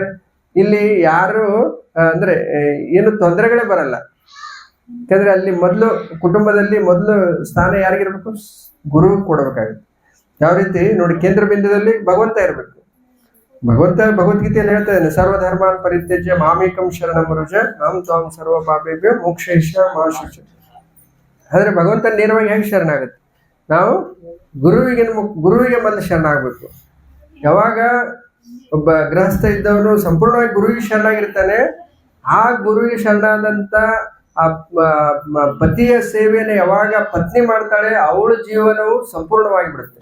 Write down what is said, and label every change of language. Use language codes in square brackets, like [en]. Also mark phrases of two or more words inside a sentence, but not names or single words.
[kn] ಇಲ್ಲಿ ಯಾರು ಅಂದ್ರೆ ಏನು ತೊಂದರೆಗಳೇ ಬರಲ್ಲ. ಯಾಕಂದ್ರೆ ಅಲ್ಲಿ ಮೊದಲು ಕುಟುಂಬದಲ್ಲಿ ಮೊದಲು ಸ್ಥಾನ ಯಾರಿಗಿರ್ಬೇಕು, ಗುರು ಕೊಡಬೇಕಾಗುತ್ತೆ. ಯಾವ ರೀತಿ ನೋಡಿ, ಕೇಂದ್ರ ಬಿಂದುದಲ್ಲಿ ಭಗವಂತ ಇರಬೇಕು. ಭಗವಂತ ಭಗವದ್ಗೀತೆಯಲ್ಲಿ ಹೇಳ್ತಾ ಇದ್ದಾನೆ, [sa] ಸರ್ವಧರ್ಮಾನ್ ಪರಿತ್ಯಜ್ಯ ಮಾಮೇಕಂ ಶರಣಂ ವ್ರಜ ಅಹಂ ತ್ವಾಂ ಸರ್ವ ಪಾಪೇಭ್ಯೋ ಮೋಕ್ಷಯಿಷ್ಯಾಮಿ ಮಾ ಶುಚ. [kn] ಆದ್ರೆ ಭಗವಂತ ನೇರವಾಗಿ ಹೇಗೆ ಶರಣಾಗುತ್ತೆ, ನಾವು ಗುರುವಿಗೆ ಮೊದಲು ಶರಣಾಗಬೇಕು. ಯಾವಾಗ ಒಬ್ಬ ಗೃಹಸ್ಥ ಇದ್ದವನು ಸಂಪೂರ್ಣವಾಗಿ ಗುರುವಿಗೆ ಶರಣಾಗಿರ್ತಾನೆ, ಆ ಗುರುವಿಗೆ ಶರಣಾದಂತ ಆ ಪತಿಯ ಸೇವೆಯನ್ನು ಯಾವಾಗ ಪತ್ನಿ ಮಾಡ್ತಾಳೆ, ಅವಳ ಜೀವನವು ಸಂಪೂರ್ಣವಾಗಿ ಬಿಡುತ್ತೆ.